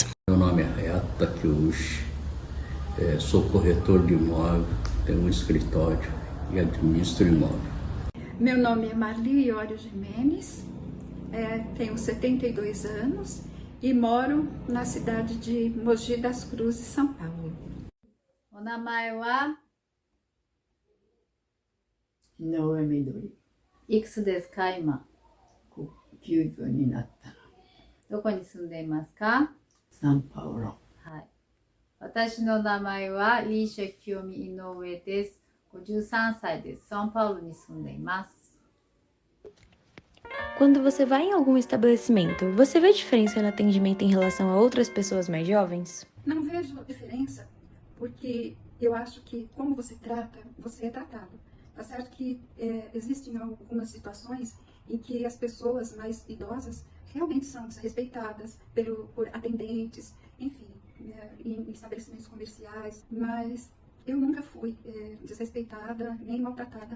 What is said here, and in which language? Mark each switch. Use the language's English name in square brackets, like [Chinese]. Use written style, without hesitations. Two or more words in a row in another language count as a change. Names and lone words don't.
[Portuguese] Meu nome é Hayato Takeuchi, sou corretor de imóvel, tenho um escritório e administro imóvel. Meu nome é Marli Iório Jimenez, tenho 72 anos e moro na cidade de Mogi das Cruzes, São Paulo. [Japanese] お名前は井上みどり、いくすですか今 90になった。どこに住んでいますか？サンパウロ。はい。私の名前はリーシャキヨミ井上です。53歳です。サンパウロに住んでいます。 [Portuguese] Quando você vai em algum estabelecimento, você vê diferença no atendimento em relação a outras pessoas mais jovens? Não vejo diferença, porque eu acho que como você trata, você é tratado. Tá certo que existem algumas situações em que as pessoas mais idosas realmente são desrespeitadas por atendentes, enfim, em estabelecimentos comerciais, mas eu nunca fui desrespeitada nem maltratada.